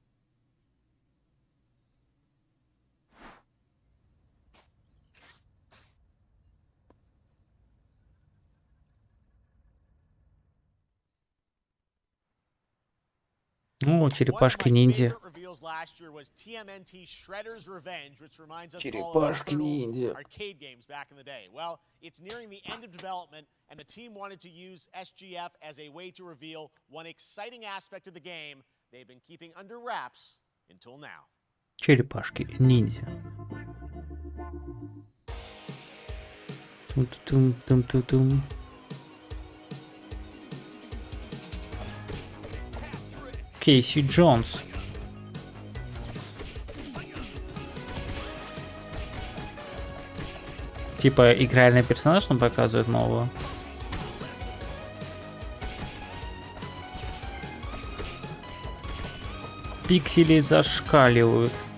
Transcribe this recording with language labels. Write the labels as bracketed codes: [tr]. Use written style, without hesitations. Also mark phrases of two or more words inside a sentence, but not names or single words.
[ru] Ну, черепашки-ниндзя. Черепашки-ниндзя. [en] Arcade games back in the day. Well, it's nearing the end of development, and the team wanted to use SGF as a way to reveal one exciting aspect of the game they've been keeping under wraps until now. [ru] Черепашки-ниндзя. Тум-тум-тум-тум-тум. Кейси Джонс. Типа игральный персонаж нам показывает нового. Пиксели зашкаливают.